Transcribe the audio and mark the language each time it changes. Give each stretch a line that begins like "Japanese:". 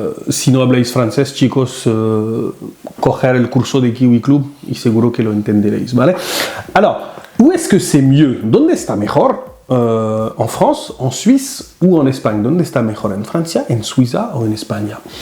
Spanish: Si no habláis francés, chicos, coger el curso de Kiwi Club y seguro que lo entenderéis, ¿vale?
French: Alors, où est-ce que c'est mieux?
Spanish: ¿Dónde está mejor?
French: ¿En France, en Suisse ou en Espagne?
Spanish: ¿Dónde está mejor? ¿En Francia, en Suiza o en España?